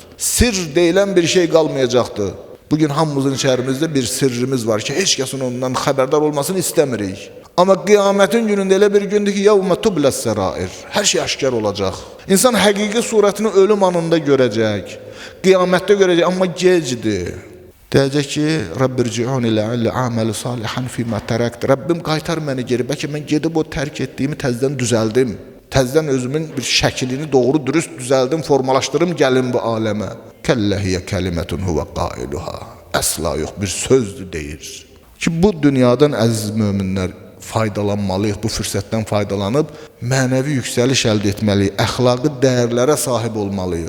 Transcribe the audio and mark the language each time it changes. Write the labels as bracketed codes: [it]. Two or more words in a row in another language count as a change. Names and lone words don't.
[az] Sir deyilən bir şey qalmayacaqdır. Bugün hamımızın içərimizdə bir sirrimiz var ki, heç kəsin ondan xəbərdar olmasını istəmirik. Amma qiyamətin günündə elə bir gündür ki, [ar] يوم تبلى السرائر. [az] Hər şey aşkar olacaq. İnsan həqiqi surətini ölüm anında görəcək. Qiyamətdə görəcək, amma gecdir. Deyəcək ki, [ar] رب ارجعون لعلي أعمل صالحا فيما تركت. [az] Rabbim qaytar məni geri. Bəlkə mən gedib o tərk etdiyimi təzədən düzəldim. Təzədən özümün bir şəklini doğru dürüst düzəldim, formalaşdırım, gəlim bu aləmə. [ar] كلا إنها كلمة هو قائلها. [az] Əsla yox, bir sözdür deyir. Ki, bu dünyadan əziz möminlər faydalanmalıyıq, bu fürsətdən faydalanıb mənəvi yüksəliş əldə etməliyik, əxlaqi dəyərlərə sahib olmalıyıq.